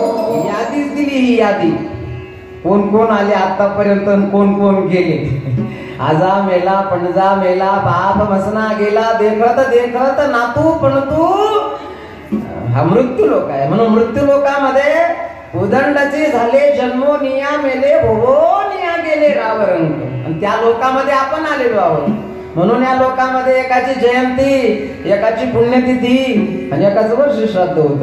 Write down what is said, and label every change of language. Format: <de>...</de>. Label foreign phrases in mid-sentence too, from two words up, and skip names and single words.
<mr>कोण कोण आले आतापर्यंत, कोण कोण गेले. आजा मेला पणजा मेला बाप मसना गेला देखत देखत नातू पण तू हा मृत्यू लोक आहे. म्हणून मृत्यू लोकामध्ये उदंडाचे झाले जन्मोनिया मेले भोवोनिया गेले रावरंग. आणि त्या लोकामध्ये आपण आलेलो आहोत. म्हणून या लोकांमध्ये एकाची जयंती, एकाची पुण्यतिथी आणि एकाच वर्ष श्राद्ध होत.</mr>